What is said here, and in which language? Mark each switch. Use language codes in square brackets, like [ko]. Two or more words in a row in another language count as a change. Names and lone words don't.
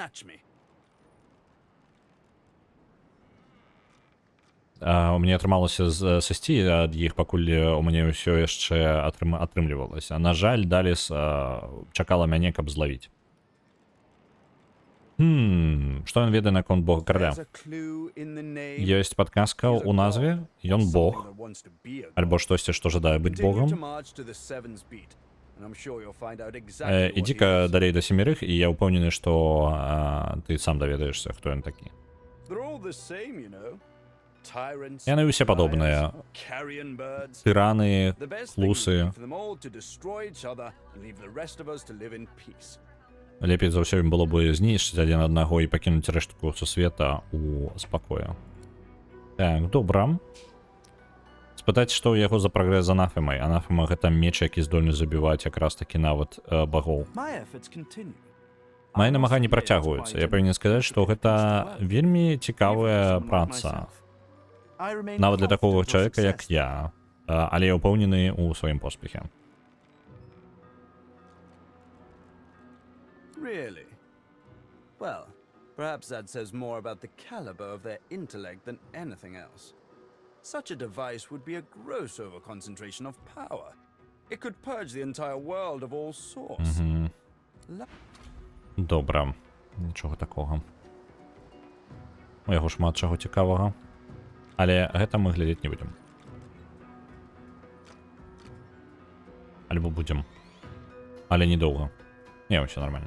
[be] Мне атрымалася сысці ад іх, пакуль у мяне ўсё яшчэ атрымлівалася. На жаль, Даліс чакала мяне, каб злавіць. Што ён ведае наконт бога караля? [en] There's a clue in the name. [be] Ёсць падказка ў назве, ён бог, [en] That wants to be a [be] альбо штосьці, што жадае быць [en] Continue to [be] богом. [en] march to the Seven's Beat, and I'm sure you'll find out exactly what he [be] Ідзі-ка [en] is. [be] далей да семерых, і я ўпэўнены, што ты сам даведаешся, хто ён такі. [en] They're all the same, you know. Tyrants, [be] Яны ўсе падобныя. [en] liars, carrion birds. [be] Тыраны, [en] The best thing would [be] лусы. [en] be for them all to destroy each other and leave the rest of us to live in peace. [be] Лепей за ўсё ім было бы знішчыць адзін аднаго і пакінуць рэштку сусвета ў спакою. Так, добра. Спытаць, што ў яго за прагрэс з анафемай. Анафема гэта меч, які здольны забіваць якраз такі нават багоў. [en] My efforts continue. [be] Мае намаганні працягваюцца. Я павінен сказаць, што гэта вельмі цікавая праца. Нават для такога чалавека, як я. Але я ўпэўнены ў сваім поспехе. [en] Really? Well, perhaps that says more about the caliber of their intellect than anything else. Such a device would be a gross overconcentration of power. It could purge the entire world of all source. [be] Добра. Нічога такога. У яго шмат чаго цікавага. Але гэта мы глядзець не будзем. Альбо будзем. Але недоўга. Не, ўсё нормально.